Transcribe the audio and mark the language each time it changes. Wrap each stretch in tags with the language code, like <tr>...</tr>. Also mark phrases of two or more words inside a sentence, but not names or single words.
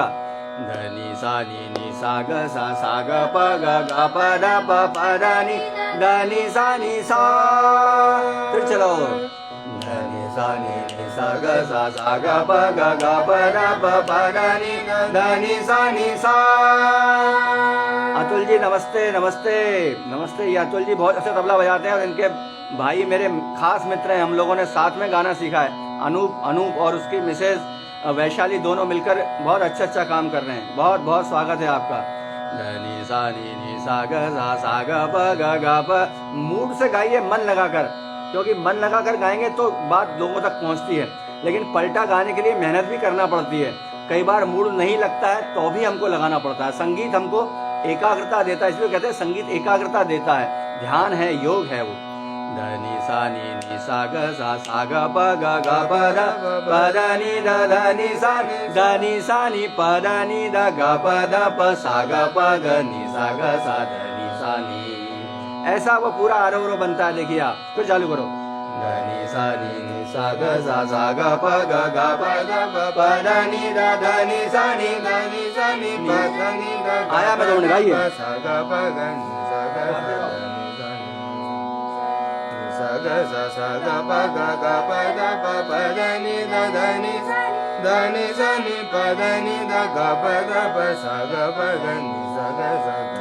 <hi>धनी सा नी सा ग सा ग प ध प ध नी सा फिर चलो धनी सा नी सा ग सा ग प ध प ध नी सा। अतुल जी नमस्ते नमस्ते नमस्ते। ये अतुल जी बहुत अच्छा तबला बजाते हैं और इनके भाई मेरे खास मित्र हैं। हम लोगों ने साथ में गाना सीखा है। अनूप और उसकी मिसेज वैशाली दोनों मिलकर बहुत अच्छा काम कर रहे हैं। बहुत बहुत स्वागत है आपका। धनी सा नी सा ग सा ग प मूड से गाइए, मन लगाकर, क्योंकि मन लगाकर गाएंगे तो बात लोगों तक पहुंचती है। लेकिन पलटा गाने के लिए मेहनत भी करना पड़ती है। कई बार मूड नहीं लगता है तो भी हमको लगाना पड़ता है। संगीत हमको एकाग्रता देता है, इसलिए कहते हैं संगीत एकाग्रता देता है, ध्यान है, योग है वो। धनी सा नी सा ग सा ग प प ध नी प ध नी ध ग प सा ग प ग नी सा ग सा धनी सा नी। ऐसा वो पूरा आरोह बनता है। देखिए आप फिर चालू करो। धनी सा नी सा ग ग प प ध नी सा नी प ध नी आया मैं दोनों गाइए। सा ग प ग सा ग प ध प ध नी धनी सा नी प ध नी ध ग प सा ग प ग नी सा ग सा</hi>